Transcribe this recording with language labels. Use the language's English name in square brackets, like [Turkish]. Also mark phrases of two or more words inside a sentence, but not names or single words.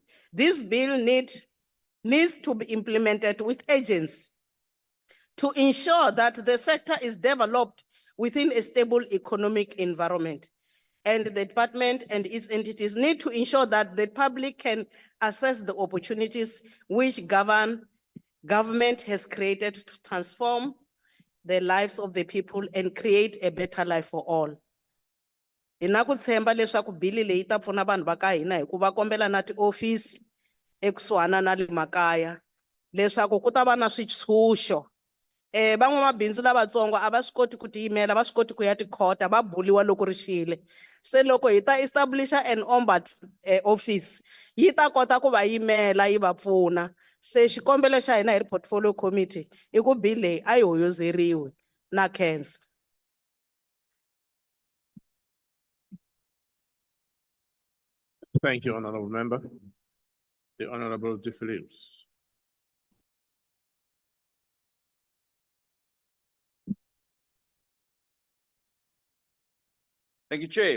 [English] This bill needs to be implemented with urgency to ensure that the sector is developed within a stable economic environment. And the department and its entities need to ensure that the public can assess the opportunities which government has created to transform the lives of the people and create a better life for all. [Tsonga] Hina ku tshemba leswaku bili leyi ta pfuna vanhu va ka hina hi ku va kombela na tiofisi ekusuhana na le makaya leswaku ku ta va na switshunxo. Van'wamabindzu lavatsongo a va swi koti ku tiyimela, va swi koti ku ya tikhota, va buliwa loko ri xile. Se loko hi ta establisha [English] an ombud office, [Tsonga] yi ta kota ku va yimela yi va pfuna. Se xikombelo xa hina hi ri [English] portfolio committee [Tsonga] i ku bill leyi a yi hoyozeriwe na cancer. [English] Thank you, Honorable Member. The Honorable De Phillips. Thank you, Chair.